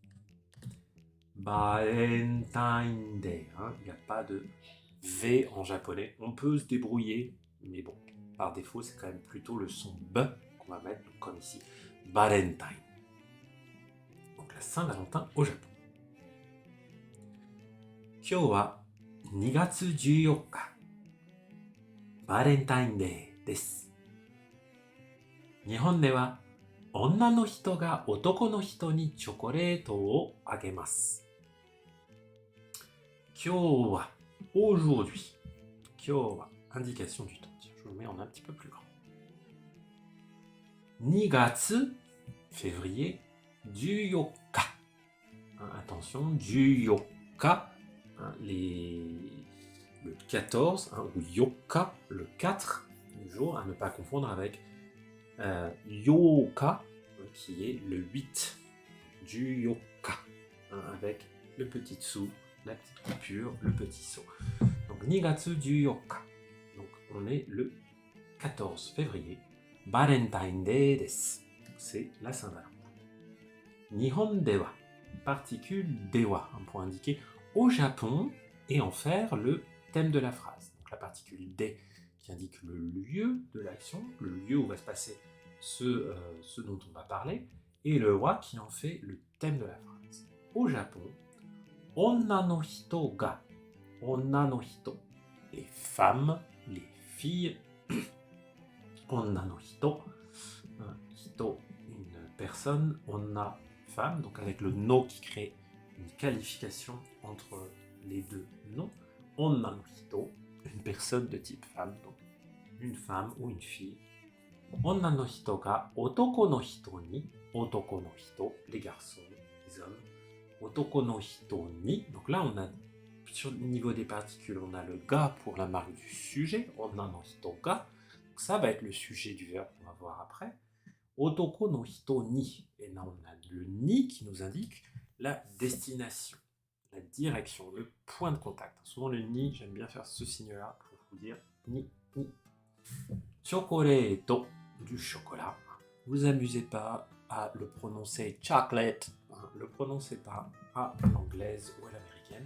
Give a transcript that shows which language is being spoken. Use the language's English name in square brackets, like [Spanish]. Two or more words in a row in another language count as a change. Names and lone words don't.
[French] Valentine Day. Hein. Il n'y a pas de V en japonais. On peut se débrouiller, mais bon, par défaut, c'est quand même plutôt le son B qu'on va mettre, comme ici. Valentine. Donc la Saint-Valentin au Japon. [Japanese] 今日は2月14日、バレンタインデーです。日本では女の人が男の人にチョコレートをあげます。 [French] 今日は aujourd'hui。今日は indication du temps. Tiens, je vous mets en un petit peu plus grand. 2月 février 14日. Attention, 14日. Le 14, hein, ou yoka, le 4 du jour, à ne pas confondre avec yoka, qui est le 8 du yoka, hein, avec le petit sou, la petite coupure, le petit saut. Donc, 2 月14日. Donc, on est le 14 février. Valentine Day desu. C'est la Saint-Valentin. [Japanese] 日本では, [French] particule dewa, pour indiquer au Japon, et en faire le thème de la phrase. Donc la particule de qui indique le lieu de l'action, le lieu où va se passer ce dont on va parler, et le wa qui en fait le thème de la phrase. Au Japon, [Japanese] 女の人が、女の人, [French] les femmes, les filles, [Japanese] 女の人、人, [French] une personne, onna, femme, donc avec le no qui crée une qualification entre les deux noms. [Japanese] 女の人, [French] une personne de type femme, donc une femme ou une fille. [Japanese] 女の人が男の人に、男の人, [French] les garçons, les hommes. [Japanese] 男の人に, [French] donc là on a, sur le niveau des particules, on a le ga pour la marque du sujet, [Japanese] 女の人が, [French] donc ça va être le sujet du verbe qu'on va voir après. [Japanese] 男の人に, [French] et là on a le ni qui nous indique la destination, la direction, le point de contact. Souvent le ni, j'aime bien faire ce signe-là pour vous dire ni, ni. Chocolat, du chocolat. Vous amusez pas à le prononcer chocolate, hein, le prononcez pas à l'anglaise ou à l'américaine.